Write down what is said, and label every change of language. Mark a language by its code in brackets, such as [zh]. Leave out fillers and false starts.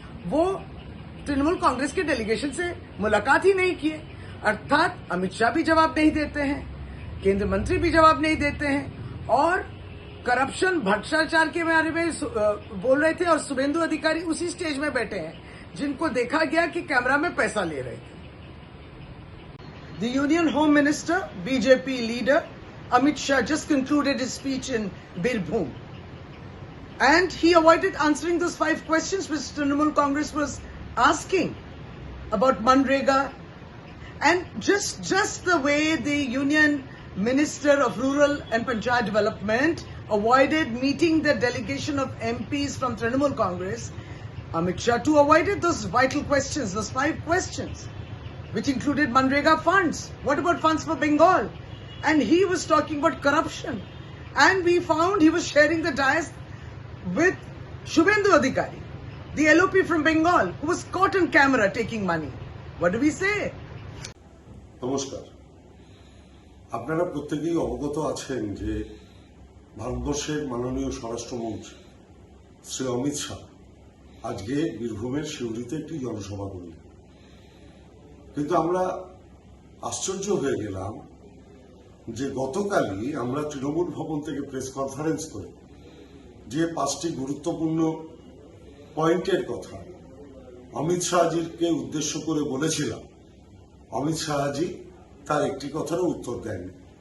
[hi] वो तृणमूल कांग्रेस के डेलीगेशन से मुलाकात ही नहीं किए। अर्थात अमित शाह भी जवाब नहीं देते हैं, केंद्रीय मंत्री भी जवाब नहीं देते हैं और करप्शन भ्रष्टाचार के बारे में बोल रहे थे और शुभेंदु अधिकारी उसी स्टेज में बैठे हैं जिनको देखा गया कि कैमरा में पैसा ले रहे थे। [en] The union home minister, BJP leader Amit Shah just concluded his speech in Birbhum. And he avoided answering those 5 questions which Trinamool Congress was asking about Manrega. And just the way the Union Minister of Rural and Panchayat Development avoided meeting the delegation of MPs from Trinamool Congress, Amit Shah too avoided those vital questions, those 5 questions, which included Manrega funds. What about funds for Bengal? And he was talking about corruption. And we found he was sharing the dais with Shubhendu Adhikari, the LOP from Bengal, who was caught on camera taking money. What do we say? [bn] নমস্কার। আপনারা প্রত্যেকেই অবগত আছেন যে ভারতবর্ষের মাননীয় স্বরাষ্ট্রমন্ত্রী শ্রী অমিত শাহ আজকে বীরভূমের সিউড়িতে একটি জনসভা করলেন। কিন্তু আমরা আশ্চর্য হয়ে গেলাম যে গতকালই আমরা তৃণমূল ভবন থেকে প্রেস কনফারেন্স করে যে 5টি গুরুত্বপূর্ণ পয়েন্টের কথা অমিত শাহজিকে উদ্দেশ্য করে বলেছিলাম, অমিত শাহজি তার একটি কথারও উত্তর দেননি।